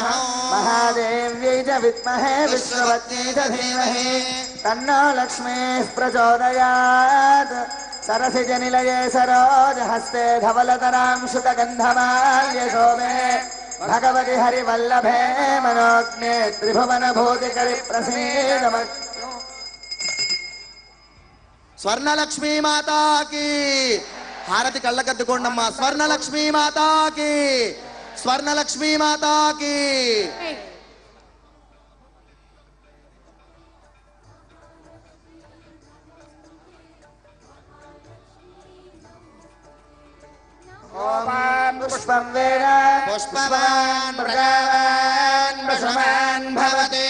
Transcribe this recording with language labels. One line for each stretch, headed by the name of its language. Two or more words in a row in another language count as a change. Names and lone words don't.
Sanskrit: महादेव्यै च विद्महे विश्ववत्यै च धीमहि तन्नो लक्ष्मीः प्रचोदयात्. सरसिजनिलये सरोजहस्ते धवलतरां शुकगन्धमाल्यशोभे भगवति हरिवल्लभे मनोज्ञे त्रिभुवनभूतिकरि प्रसीदमस्तु.
Telugu: స్వర్ణలక్ష్మీ మాతాకి హారతి కళ్ళకద్దుకోండమ్మా. స్వర్ణలక్ష్మీ మాతాకి, స్వర్ణలక్ష్మీ మాతాకి.
Sanskrit: पुष्पं वेद पुष्पवान् प्रजावान् वशवान् भवति.